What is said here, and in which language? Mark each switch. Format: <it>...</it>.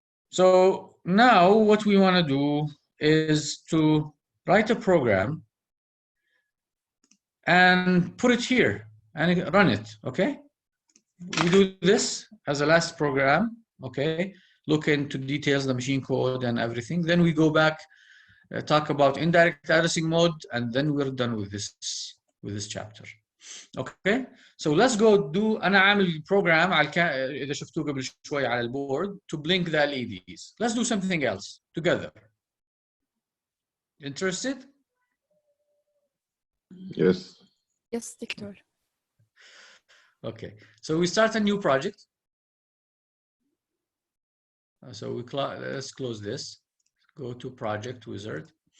<en>So now what we want to do is to write a program and put it here and run it. Okay, we do this as a last program. Okay, look into details, the machine code and everything. Then we go back, talk about indirect addressing mode, and then we're done with this chapter. Okay, so let's go do.</en> <ar>أنا عامل program على إذا شفتوه قبل شوي على البورد</ar> <en>to blink the LEDs. Let's do something else together. Interested? Yes. Yes,</en> <ar>دكتور.</ar> <en>Okay, so we start a new project. So let's close this. Go to project wizard.</en>